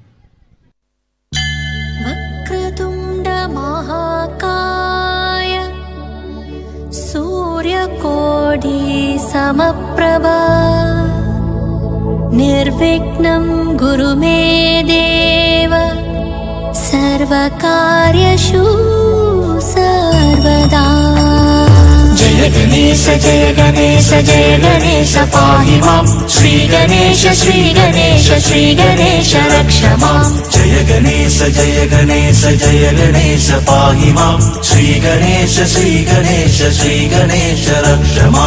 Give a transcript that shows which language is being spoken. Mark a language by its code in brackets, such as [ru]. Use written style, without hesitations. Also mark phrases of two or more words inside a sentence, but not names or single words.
[sa] വക്രതുണ്ഡ മഹാകായ സൂര്യകോടി സമപ്രഭ നിർവിഘ്നം കുരു മേ ദേവ സർവകാര്യേഷു സർവദാ. जय गणेश जय गणेश जय गणेश पाहि मां श्री गणेश श्री गणेश श्री गणेश रक्ष मां. जय गणेश जय गणेश जय गणेश पाहि मां श्री गणेश श्री गणेश श्री गणेश रक्ष मां.